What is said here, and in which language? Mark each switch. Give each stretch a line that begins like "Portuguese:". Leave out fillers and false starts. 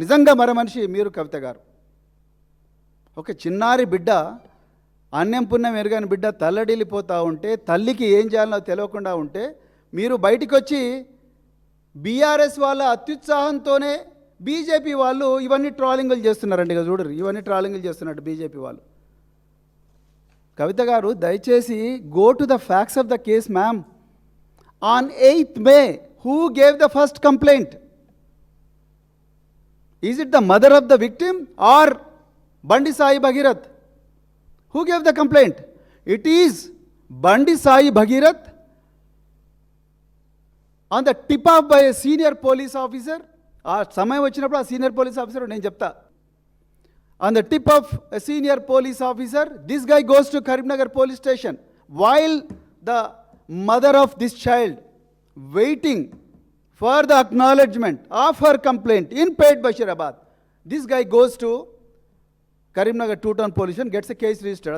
Telugu: నిజంగా మనిషి మీరు కవిత గారు. ఒక చిన్నారి బిడ్డ, అన్నం పుణ్యం ఎరుగని బిడ్డ తల్లడిల్లిపోతూ ఉంటే, తల్లికి ఏం చేయాలో తెలియకుండా ఉంటే, మీరు బయటికి వచ్చి బీఆర్ఎస్ వాళ్ళ అత్యుత్సాహంతోనే బీజేపీ వాళ్ళు ఇవన్నీ ట్రాలింగులు చేస్తున్నారండి. ఇక చూడరు, ఇవన్నీ ట్రాలింగులు చేస్తున్నట్టు బీజేపీ వాళ్ళు. కవిత గారు దయచేసి
English: Go to the facts of the case ma'am. ఆన్ 8th May, who gave the first complaint? Is it the mother of the victim or Bandi Sai Bhagirath? Who gave the complaint? It is Bandi Sai Bhagirath on the tip off by a senior police officer.
Telugu: ఆ సమయం వచ్చినప్పుడు ఆ senior police officer నేను చెప్తా.
English: On the tip of a senior police officer, this guy goes to Karimnagar police station while the mother of this child waiting for the acknowledgement of her complaint in Pet Bashirabad. This guy goes to Karimnagar two-town police and gets a case registered.